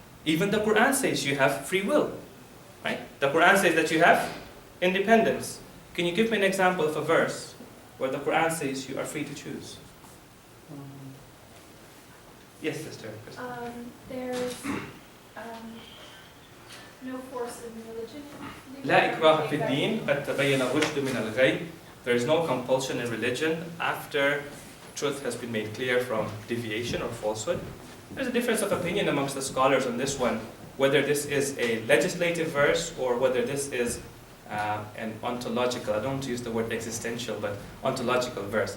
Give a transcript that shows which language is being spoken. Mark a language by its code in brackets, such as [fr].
[en] Even the Quran says you have free will, right? The Quran says that you have independence. Can you give me an example of a verse where the Quran says you are free to choose? Yes, sister. There's no force in religion. [ar] لا إكراه في الدين قد تبين الرشد من الغي. [en] There is no compulsion in religion after truth has been made clear from deviation or falsehood. There's a difference of opinion amongst the scholars on this one, whether this is a legislative verse or whether this is an ontological, I don't want to use the word existential, but ontological verse.